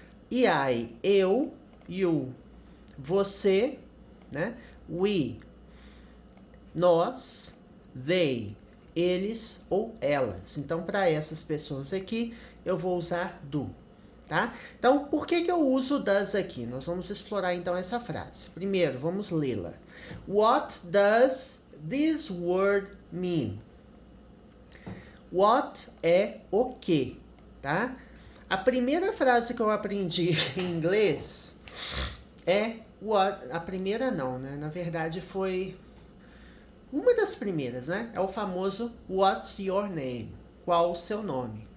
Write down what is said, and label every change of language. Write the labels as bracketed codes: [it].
[pt] E I, eu, you, você, né? We, nós, they, eles ou elas. Então, para essas pessoas aqui, eu vou usar do. Tá? Então, por que eu uso does aqui? Nós vamos explorar então essa frase. Primeiro, vamos lê-la. [en] What does this word mean? [pt] What é o que, tá? A primeira frase que eu aprendi em inglês é what. A primeira não, né? Na verdade foi uma das primeiras, né? É o famoso [en] what's your name? [pt] Qual o seu nome?